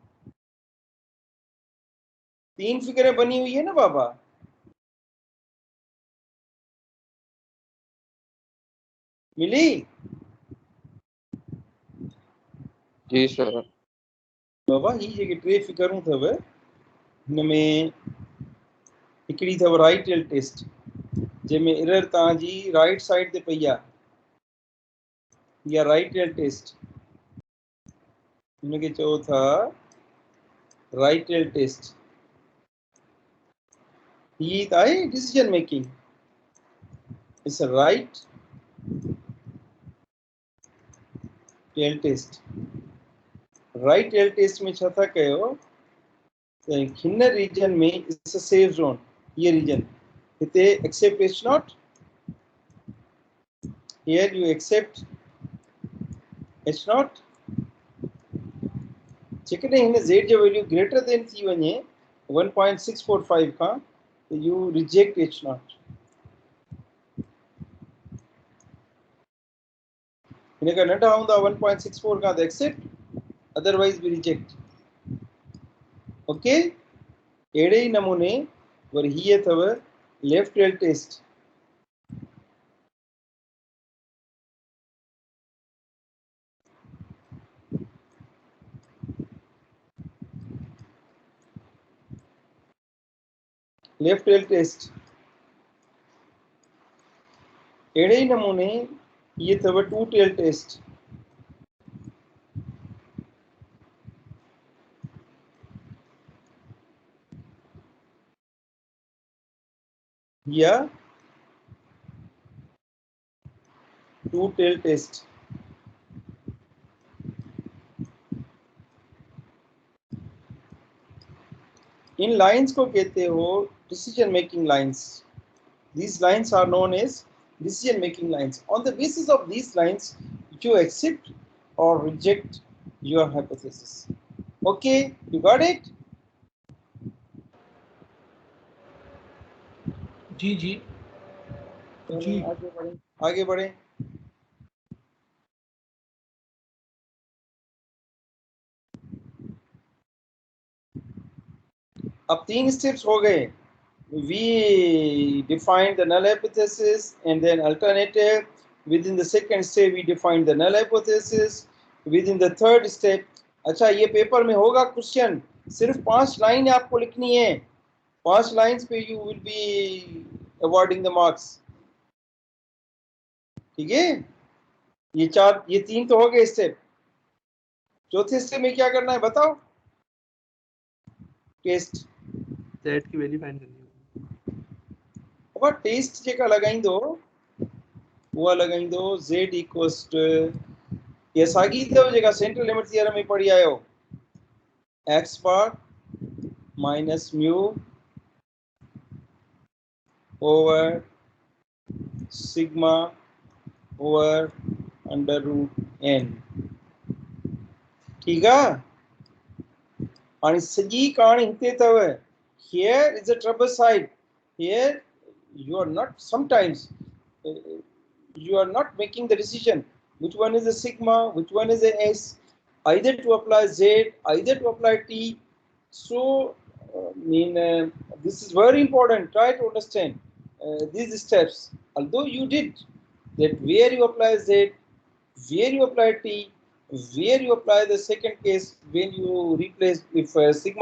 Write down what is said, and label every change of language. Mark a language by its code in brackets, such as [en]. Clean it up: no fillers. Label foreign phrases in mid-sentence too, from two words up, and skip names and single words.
[ur] 3 فگریں بنی ہوئی ہے نا بابا? ملی? جی سر. [sd] बाबा ही जेके टे फिगरूं अथव, हिन में हिकिड़ी अथव [en] right tail test, [sd] जंहिंमें एरर तव्हांजी [en] right side [sd] ते पई आहे, इहा [en] right tail test, [sd] हिनखे चओ था [en] right tail test. [sd] ही त आहे [en] decision making, it's right tail test right tail test [sd] में छा था कयो हिन रीजन में [en] it's a safe zone [sd] ये रीजन हिते [en] accept H-naught here you accept H-naught [sd] जेकॾहिं हिन z जो [en] value greater than [sd] थी वञे 1.645 खां तो [en] you reject H-naught [sd] हिन खां नंढा हूंदा 1.64 खां त एक्सेप्ट अदरवाइज बि [en] reject okay [sd] अहिड़े ई नमूने वरी हीअ अथव [en] left tail test left tail test [sd] अहिड़े ई नमूने ये अथव [en] two tail test [sd] या [en] two tail test [ur] ان لائنز کو کہتے ہو [en] decision making lines these lines are known as decision making lines on the basis of these lines you accept or reject your hypothesis okay you got it [ur] جی جی جی آگے بڑھے اب 3 سٹیپس ہو گئے [en] we defined the null hypothesis and then alternative within the second step we defined the null hypothesis within the third step [ur] اچھا یہ پیپر میں ہوگا کوئسچن صرف 5 لائن آپ کو لکھنی ہے 5 لائنز پہ [en] you will be awarding the marks [ur] ٹھیک ہے یہ 3 تو ہو گئے سٹیپ چوتھے سٹیپ میں کیا کرنا ہے بتاؤ ٹیسٹ z کی ویلیو فائنڈ کرنی ہے [sd] अब टेस्ट जेका लगाइंदो वो लगाइंदो z [en] equals to [sd] ये सागी दो जेका [en] central limit theorem [sd] में पढ़ी आयो x [en] bar minus mu over sigma over under root n [ur] ٹھیک ہے [sd] आणि सजी कहानी हिते तव [en] here is a trouble side here you are not sometimes you are not making the decision which one is a sigma which one is a s either to apply z either to apply t so this is very important try to understand these steps although you did that where you apply z where you apply t where you apply the second case when you replace if sigma